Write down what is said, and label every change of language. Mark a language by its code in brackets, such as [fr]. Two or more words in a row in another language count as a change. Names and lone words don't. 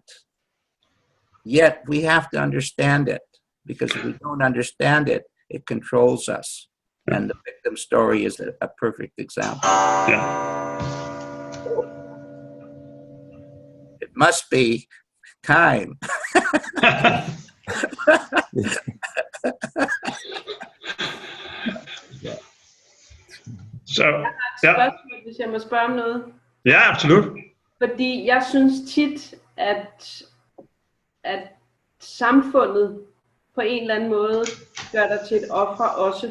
[en] Yet we have to understand it, because if we don't understand it, it controls us. And the victim story is a perfect example. Yeah. It must be time. [da] Så, ja. Spørgsmål, hvis jeg må spørge om noget. Ja, absolut. Fordi jeg synes tit, at samfundet på en eller anden måde gør dig til et offer også.